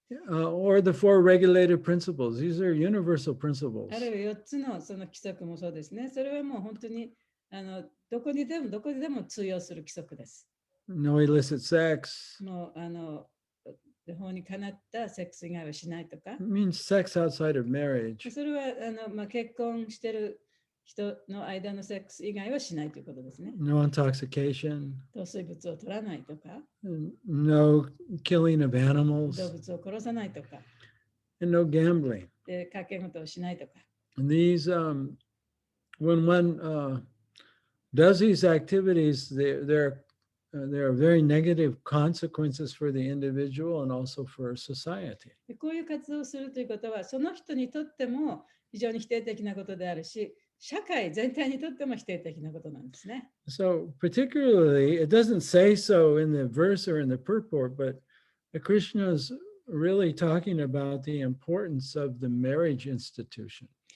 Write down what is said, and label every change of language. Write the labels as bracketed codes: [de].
[en] Or the 4 regulated principles. These are universal principles. [ja] あるいは4つのその規則もそうですね。それはもう本当にどこにでも通用する規則です。 [en] No illicit sex. [ja] もう法にかなったセックス以外はしないとか。 [en] It means sex outside of marriage. [ja] それは結婚してる人の間のセックス以外はしないということですね。 [en] No intoxication. [ja] 糖水物を取らないとか。 [en] No killing of [ja] 動 [en] animals. [ja] 物を殺さないとか。 [en] And no gambling. [ja] で、賭け事をしないとか。 [en] And these, when one does these activities, there are very negative consequences for the individual and also for society. [ja] でこういう活動をするということは、その人にとっても非常に否定的なことであるし、社会全体にとっても否定的なことなんですね。 [en] So particularly, it doesn't say so in the verse or in the purport, but Krishna is really talking about the importance of the marriage institution.